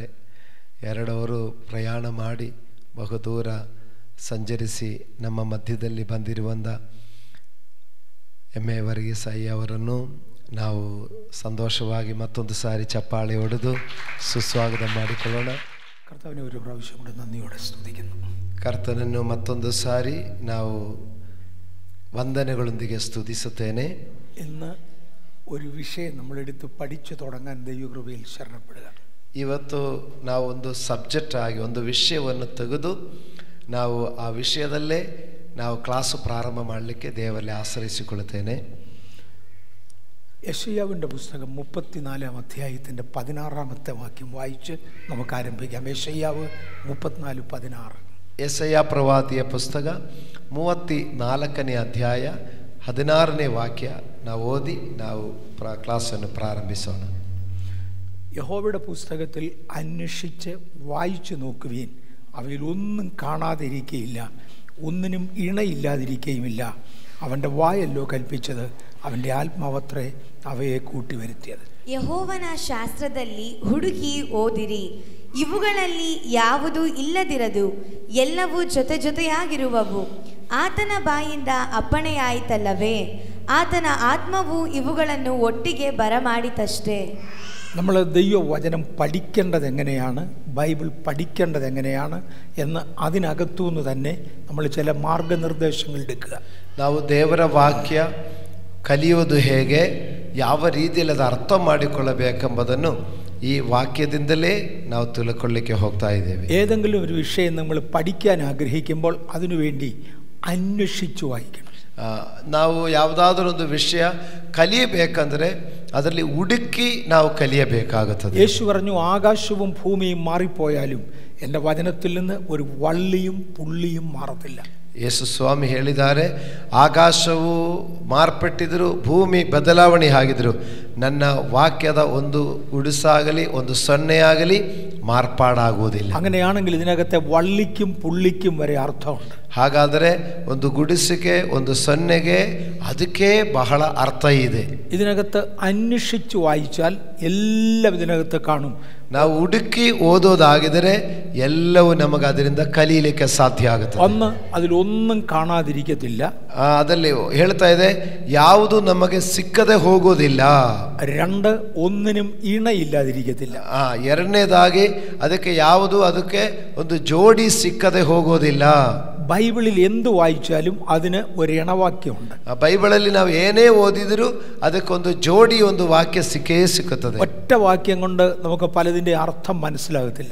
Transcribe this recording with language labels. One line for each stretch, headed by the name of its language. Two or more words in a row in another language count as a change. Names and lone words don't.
Kannada: 2 ಅವರು ಪ್ರಯಾಣ ಮಾಡಿ ಬಹುದೂರ ಸಂಚರಿಸಿ ನಮ್ಮ ಮಧ್ಯದಲ್ಲಿ ಬಂದಿರುವಂಥ ಎಮ್ಮೆ ವರ್ಗೀಸ್ ಅವರನ್ನು ನಾವು ಸಂತೋಷವಾಗಿ ಮತ್ತೊಂದು ಸಾರಿ ಚಪ್ಪಾಳೆ ಹೊಡೆದು ಸುಸ್ವಾಗತ ಮಾಡಿಕೊಳ್ಳೋಣ.
Malayalam: ಕರ್ತವ್ಯ ഒരു പ്രാവശ്യം കൂടെ നന്ദിയോടെ സ്തുതിക്കുന്നു.
Kannada: ಕರ್ತನನ್ನು ಮತ್ತೊಂದು ಸಾರಿ ನಾವು ವಂದನೆಗಳೊಂದಿಗೆ ಸ್ತುತಿಸುತ್ತೇನೆ.
Malayalam: ഇന്ന് ഒരു വിഷയം നമ്മളെടുത്ത് പഠിച്ചു തുടങ്ങാൻ ദൈവകൃപയിൽ ശരണപ്പെടുക.
Kannada: ಇವತ್ತು ನಾವು ಒಂದು ಸಬ್ಜೆಕ್ಟ್ ಆಗಿ ಒಂದು ವಿಷಯವನ್ನು ತೆಗೆದು ನಾವು ಆ ವಿಷಯದಲ್ಲೇ ನಾವು ಕ್ಲಾಸು ಪ್ರಾರಂಭ ಮಾಡಲಿಕ್ಕೆ ದೇವರಲ್ಲಿ ಆಶ್ರಯಿಸಿಕೊಳ್ಳುತ್ತೇನೆ.
Malayalam: യെശയ്യാവിൻ്റെ പുസ്തകം 34-ാം അധ്യായത്തിൻ്റെ 16-ാമത്തെ വാക്യം വായിച്ച് നമുക്ക് ആരംഭിക്കാം. യെശയ്യാവ് 34:16.
Kannada: യെശയ്യാ ಪ್ರವಾದಿಯ ಪುಸ್ತಕ 34ನೇ ಅಧ್ಯಾಯ 16ನೇ ವಾಕ್ಯ ನಾವು ಓದಿ ನಾವು ಕ್ಲಾಸನ್ನು ಪ್ರಾರಂಭಿಸೋಣ.
Malayalam: യഹോവയുടെ പുസ്തകത്തിൽ അന്വേഷിച്ച് വായിച്ചു നോക്കുവീൻ, അവയിൽ ഒന്നും കാണാതിരിക്കുകയില്ല, ഒന്നിനും ഇണയില്ലാതിരിക്കുകയുമില്ല. അവൻ്റെ വായല്ലോ കൽപ്പിച്ചത്, അവൻ്റെ ആത്മാവത്രേ അവയെ കൂട്ടിവരുത്തിയത്.
Kannada: ಯೆಹೋವನ ಶಾಸ್ತ್ರದಲ್ಲಿ ಹುಡುಕಿ ಓದಿರಿ, ಇವುಗಳಲ್ಲಿ ಯಾವುದೂ ಇಲ್ಲದಿರದು, ಎಲ್ಲವೂ ಜೊತೆಯಾಗಿರುವವು. ಆತನ ಬಾಯಿಂದ ಅಪ್ಪಣೆಯಾಯಿತಲ್ಲವೇ, ಆತನ ಆತ್ಮವು ಇವುಗಳನ್ನು ಒಟ್ಟಿಗೆ ಬರಮಾಡಿತಷ್ಟೇ.
Malayalam: നമ്മൾ ദൈവവചനം പഠിക്കേണ്ടത് എങ്ങനെയാണ്, ബൈബിൾ പഠിക്കേണ്ടത് എങ്ങനെയാണ് എന്ന് അതിനകത്തുനിന്ന് തന്നെ നമ്മൾ ചില മാർഗനിർദ്ദേശങ്ങൾ എടുക്കുക.
Kannada: ನಾವು ದೇವರ ವಾಕ್ಯ ಕಲಿಯೋದು ಹೇಗೆ, ಯಾವ ರೀತಿಯಲ್ಲಿ ಅದು ಅರ್ಥ ಮಾಡಿಕೊಳ್ಳಬೇಕೆಂಬುದನ್ನು ಈ ವಾಕ್ಯದಿಂದಲೇ ನಾವು ತಿಳ್ಕೊಳ್ಳಿಕ್ಕೆ ಹೋಗ್ತಾ ಇದ್ದೇವೆ.
Malayalam: ഏതെങ്കിലും ഒരു വിഷയം നമ്മൾ പഠിക്കാൻ ആഗ്രഹിക്കുമ്പോൾ അതിനുവേണ്ടി അന്വേഷിച്ചു വായിക്കണം.
Kannada: ನಾವು ಯಾವುದಾದ್ರೂ ಒಂದು ವಿಷಯ ಕಲಿಯಬೇಕಂದ್ರೆ ಅದರಲ್ಲಿ ಹುಡುಕಿ ನಾವು ಕಲಿಯಬೇಕಾಗುತ್ತದೆ.
Malayalam: യേശു പറഞ്ഞു, ആകാശവും ഭൂമിയും മാറിപ്പോയാലും എൻ്റെ വചനത്തിൽ നിന്ന് ഒരു വള്ളിയും പുള്ളിയും മാറത്തില്ല.
Kannada: ಯೇಸು ಸ್ವಾಮಿ ಹೇಳಿದ್ದಾರೆ, ಆಕಾಶವು ಮಾರ್ಪಟ್ಟಿದ್ರು, ಭೂಮಿ ಬದಲಾವಣೆ ಆಗಿದ್ರು, ನನ್ನ ವಾಕ್ಯದ ಒಂದು ಉಡುಸಾಗಲಿ ಒಂದು ಸೊನ್ನೆಯಾಗಲಿ ಮಾರ್ಪಾಡಾಗುವುದಿಲ್ಲ.
Malayalam: അങ്ങനെയാണെങ്കിൽ ഇതിനകത്തെ വള്ളിക്കും പുള്ളിക്കും വരെ അർത്ഥമുണ്ട്.
Kannada: ಹಾಗಾದರೆ ಒಂದು ಗುಡಿಸಿಗೆ ಒಂದು ಸೊನ್ನೆಗೆ ಅದಕ್ಕೆ ಬಹಳ ಅರ್ಥ ಇದೆ.
Malayalam: ഇതിനകത്ത് അന്വേഷിച്ചു വായിച്ചാൽ എല്ലാം ഇതിനകത്ത് കാണും.
Kannada: ನಾವು ಹುಡುಕಿ ಓದೋದಾಗಿದರೆ ಎಲ್ಲವೂ ನಮಗೆ ಅದರಿಂದ ಕಲಿಯಲಿಕ್ಕೆ ಸಾಧ್ಯ ಆಗುತ್ತೆ.
Malayalam: ഒന്ന്, അതിലൊന്നും കാണാതിരിക്കത്തില്ല.
Kannada: ಅದರಲ್ಲಿ ಹೇಳ್ತಾ ಇದೆ, ಯಾವುದು ನಮಗೆ ಸಿಕ್ಕದೆ ಹೋಗೋದಿಲ್ಲ. 2,
Malayalam: ഒന്നിനും ഇണയില്ലാതിരിക്കത്തില്ല.
Kannada: ಎರಡನೇದಾಗಿ ಅದಕ್ಕೆ ಒಂದು ಜೋಡಿ ಸಿಕ್ಕದೆ ಹೋಗೋದಿಲ್ಲ.
Malayalam: ബൈബിളിൽ എന്ത് വായിച്ചാലും അതിന് ഒരു ഇണവാക്യമുണ്ട്.
Kannada: ಬೈಬಲಲ್ಲಿ ನಾವು ಏನೇ ಓದಿದರೂ ಅದಕ್ಕೊಂದು ಜೋಡಿ ಒಂದು ವಾಕ್ಯ ಸಿಕ್ಕುತ್ತದೆ.
Malayalam: ഒറ്റ വാക്യം കൊണ്ട് നമുക്ക് പലതിന്റെ അർത്ഥം മനസ്സിലാകത്തില്ല.